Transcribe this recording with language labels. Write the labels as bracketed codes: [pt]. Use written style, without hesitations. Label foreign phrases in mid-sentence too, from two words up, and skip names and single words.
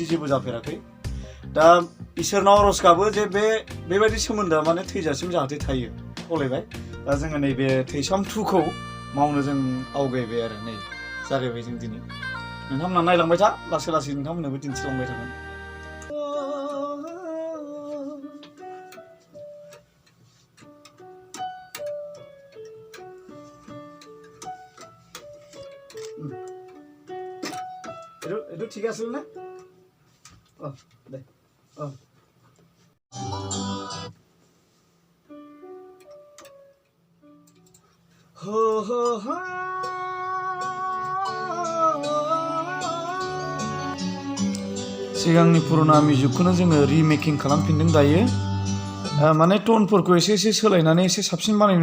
[brx] जेबो जाफेराखै दा इसोरनाव आरज गाबो जे बेबायदि सोमोन्दोआ माने थैजासिम जाहाथे थायो खावलायबाय दा जोङो नैबे थैसाम 2 खौ मावनो जों आवगायबाय आरो नै जागायबाय जों दिनै नोंथांमोना नायलांबाय था लासै नोंथांमोननोबो दिन्थिलांबाय थागोन itu [bn] ঠিক আছে না [brx] দে ho ho ho सिगांनि पुराना मिउजिकखौनो जोङो रिमेकिं खालामफिनदों दायो माने टनफोरखौ एसे सोलायनानै एसे साबसिन बानायनो